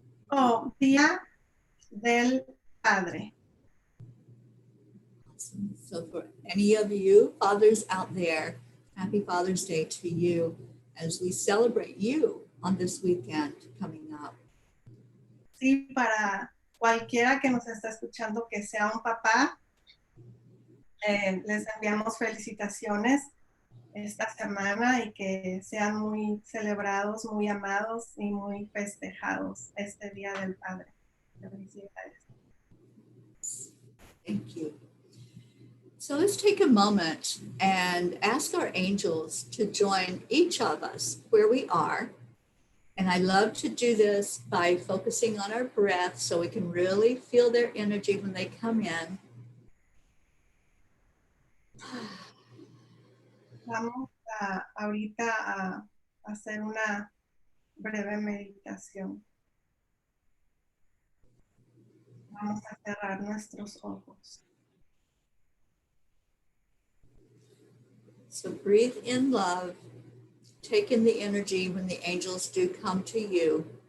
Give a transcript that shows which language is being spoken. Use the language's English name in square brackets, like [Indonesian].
[Spanish] Oh, Día del Padre. [English] Awesome. So for any of you fathers out there, happy Father's Day to you as we celebrate you on this weekend coming up. [Spanish] Sí, para cualquiera que nos está escuchando que sea un papá, les enviamos felicitaciones esta semana y que sean muy celebrados, muy amados y muy festejados este Día del Padre. Felicidades. [English] Thank you. So let's take a moment and ask our angels to join each of us where we are. And I love to do this by focusing on our breath so we can really feel their energy when they come in. [Spanish] Vamos ahorita a hacer una breve meditación. Vamos a cerrar nuestros ojos. [English] So breathe in love, take in the energy when the angels do come to you.